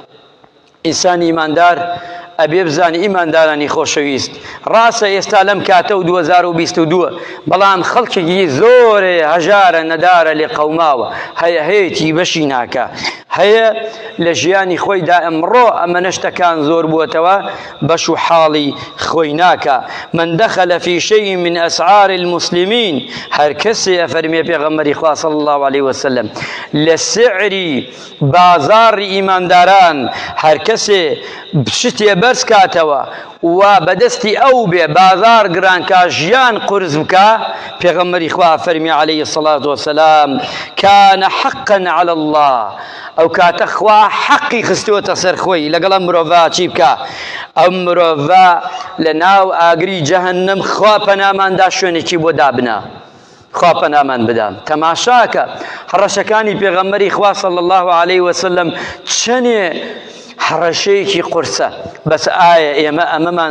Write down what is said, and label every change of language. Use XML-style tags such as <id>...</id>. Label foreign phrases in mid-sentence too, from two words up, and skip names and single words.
<ckb>ئینسانی ئیماندار ئەبێ بزانێ ئیماندارانی خۆشەویست ڕاستە ئێستا لەم کاتە و 2022 بەڵام خەڵکێکی زۆرێ هەژارە نەدارە لێ قەوماوە، هەیە هەیەی بەشی ناکە، هەیە لە ژیانی خۆیدا ئەمڕۆ ئەمە نەشتەکان زۆر بووەتەوە بەش و حاڵی خۆی ناکە.</ckb> <ar>من دخل في شيء من أسعار المسلمين،</ar> <ckb>هەر کەسێ ئەفەرمێ پێغەمبەری خوا</ckb> <ar>صلی الله عليه وسلم</ar> <ckb>لە سعری بازاڕی ئیمانداران هەر کەسێ شتێ بەرز کاتەوە و بەدەستی ئەو بێ بازار گرانکە ژیان قورس بکە، پێغەمبەری خوا فەرمی</ckb> <ar>عليه الصلاة والسلام كان حقا على الله،</ar> <ckb>ئەو کاتە خوا حەقی خستووەتە سەر خۆی لەگەڵ ئەم مرۆڤە چی بکە؟ ئەم مرۆڤە لە ناو ئاگری جەهەنەم خوا پەناماندا شوێنێکی بۆ دابنا، خوا پەنامان بدام. تەماشاکە هەڕەشەکانی پێغەمبەری خوا</ckb> <ar>صلی الله عليه وسلم</ar> <ckb>چەنێ هەڕەشەیەکی قورسە، بەس ئایا ئێمە ئەمەمان</ckb>